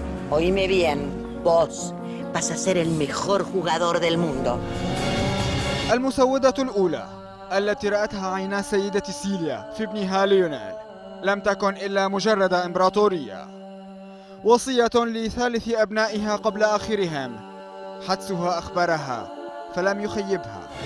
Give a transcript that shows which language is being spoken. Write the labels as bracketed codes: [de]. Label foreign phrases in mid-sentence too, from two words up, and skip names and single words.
[es] Oíme bien, vos vas a ser el mejor jugador del mundo. [ar] المسودة الأولى التي رأتها عينا سيدة سيليا في ابنها ليونيل لم تكن إلا مجرد إمبراطورية، وصية لثالث أبنائها قبل آخرهم، حدسها أخبرها فلم يخيبها.